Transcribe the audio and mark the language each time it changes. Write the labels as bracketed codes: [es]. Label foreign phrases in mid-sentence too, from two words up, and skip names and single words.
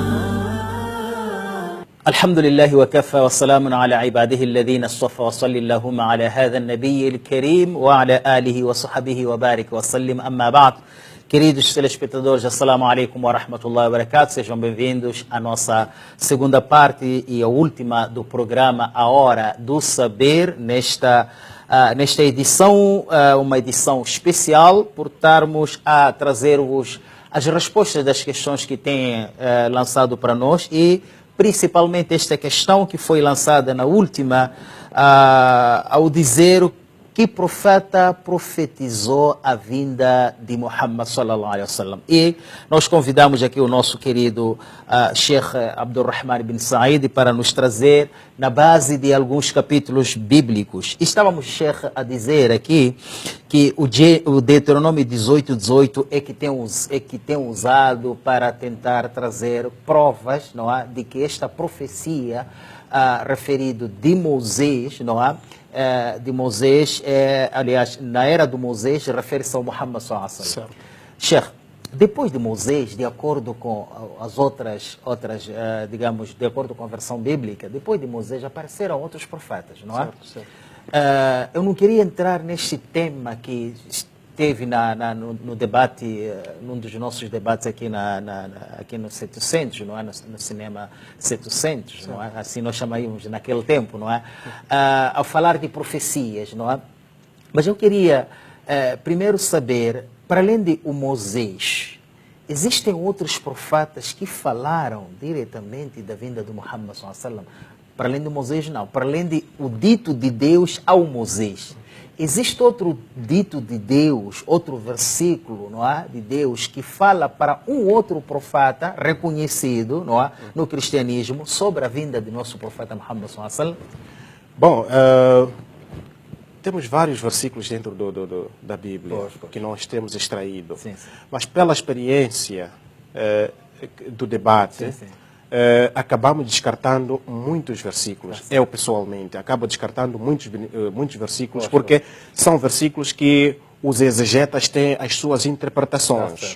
[ar] الحمد لله وكفى والسلام على عباده الذين اصطفى وصلى اللهم على هذا النبي الكريم وعلى آله وصحبه وبارك وسلم. أما بعد. [pt] Queridos telespectadores, [ar] السلام عليكم ورحمة الله وبركاته. [pt] Sejam bem-vindos à nossa segunda parte e a última do programa A Hora do Saber, nesta edição, uma edição especial, por estarmos a trazer-vos as respostas das questões que têm lançado para nós, e principalmente esta questão que foi lançada na última, ao dizer que profeta profetizou a vinda de Muhammad [ar] صلى الله عليه وسلم. [pt] E nós convidamos aqui o nosso querido Sheikh Abdurrahman bin Said para nos trazer na base de alguns capítulos bíblicos. Estávamos, Sheikh, a dizer aqui que o Deuteronômio 18:18 é que tem usado para tentar trazer provas, não é, de que esta profecia referido de Moisés, não é? De Moisés, aliás, na era de Moisés, refere-se ao Muhammad [ar] صلى الله عليه وسلم. [pt] Sheikh, depois de Moisés, de acordo com as outras digamos, de acordo com a versão bíblica, depois de Moisés apareceram outros profetas, não é? Certo. Eu não queria entrar neste tema que teve no debate, num dos nossos debates aqui, aqui no 700, não é? No cinema 700, não é? Assim nós chamávamos naquele tempo, não é? Ao falar de profecias, não é? Mas eu queria primeiro saber, para além de o Moisés, existem outros profetas que falaram diretamente da vinda do Muhammad [ar] صلى الله عليه وسلم? [pt] Para além de Moisés, não. Para além de o dito de Deus ao Moisés, existe outro dito de Deus, outro versículo, não é, de Deus, que fala para um outro profeta reconhecido, não é, no cristianismo, sobre a vinda de nosso profeta Muhammad [ar] صلى الله عليه وسلم? [pt] Bom, temos vários versículos dentro da Bíblia que nós temos extraído. Sim. Mas pela experiência do debate, acabamos descartando muitos versículos. Eu, pessoalmente, acabo descartando muitos versículos, porque são versículos que os exegetas têm as suas interpretações.